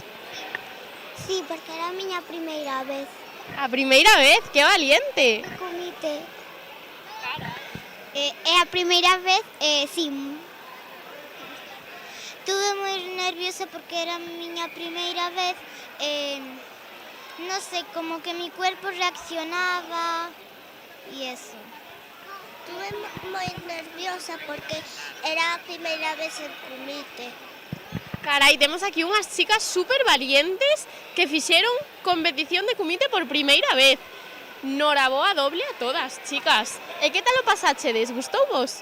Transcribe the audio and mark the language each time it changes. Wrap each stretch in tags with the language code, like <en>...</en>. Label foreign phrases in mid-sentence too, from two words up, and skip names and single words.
<gl>Sí, porque era a miña primeira vez. A primeira vez? Que valiente! Comité. É a primeira vez, sí. Estuve moi nerviosa porque era a miña primeira vez.</gl> <es>No sé, como que mi cuerpo reaccionaba y eso.</es> <gl>Estuve moi nerviosa porque era a primeira vez en comité. Carai, temos aquí unhas chicas super valientes que fixeron competición de comité por primeira vez. Noraboa doble a todas, chicas. E que tal o pasáchedes? Gustouvos?</gl>